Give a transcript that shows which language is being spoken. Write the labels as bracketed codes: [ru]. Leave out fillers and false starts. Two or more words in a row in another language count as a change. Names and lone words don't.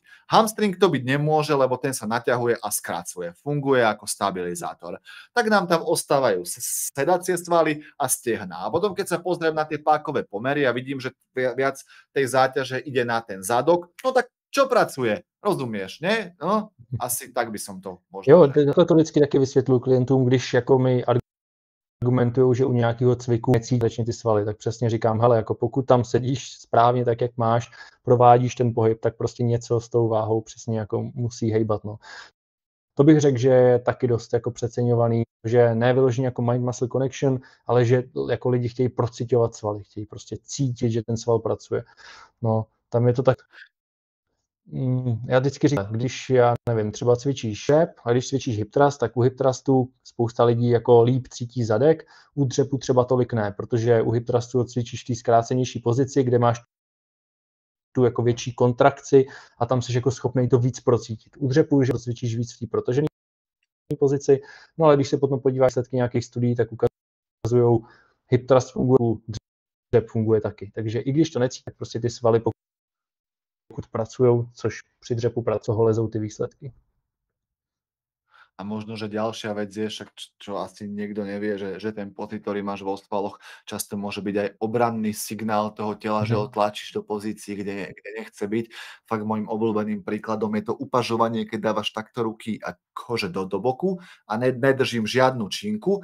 [sk] Hamstring to byť nemôže, lebo ten sa naťahuje a skracuje. Funguje ako stabilizátor. Tak nám tam ostávajú sedacie svaly a stehná. A potom, keď sa pozriem na tie pákové pomery a vidím, že viac tej záťaže ide na ten zadok, no tak čo pracuje? Rozumieš, ne? No, asi tak by som to možná... [cs] Jo, to vždycky taky vysvětluji klientům, když jako mi argumentují, že u nějakého cviku necítí ty svaly, tak přesně říkám, hele, jako pokud tam sedíš správně tak, jak máš, provádíš ten pohyb, tak prostě něco s tou váhou přesně jako musí hejbat, no. To bych řekl, že je taky dost jako přeceňovaný, že ne vyloženě jako [en] mind-muscle connection, [cs] ale že jako lidi chtějí procitovat svaly, chtějí prostě cítit, že ten sval pracuje. No, tam je to tak. Já vždycky říkám, když, já nevím, třeba cvičíš šep a když cvičíš [en] hip thrust, [cs] tak u [en] hip thrustu [cs] spousta lidí jako líp cítí zadek, u dřepu třeba tolik ne, protože u [en] hip thrustu [cs] cvičíš v té zkrácenější pozici, kde máš tu jako větší kontrakci a tam jsi jako schopný to víc procítit. U dřepu, že to cvičíš víc v té protažené pozici, no ale když se potom podíváš výsledky nějakých studií, tak ukazují, [en] hip thrust [cs] funguje, dřep funguje taky. Takže i když to necítíš, tak prostě ty svaly pokud pracujú, což pri dřepu pracujú, lezou ty výsledky. [sk] A možno, že ďalšia vec je, však čo asi niekto nevie, že ten pocit, ktorý máš vo svaloch, často môže byť aj obranný signál toho tela, že ho tlačíš do pozícií, kde nechce byť. Fakt môjim obľúbeným príkladom je to upažovanie, keď dávaš takto ruky a kože do boku a nedržím žiadnu činku.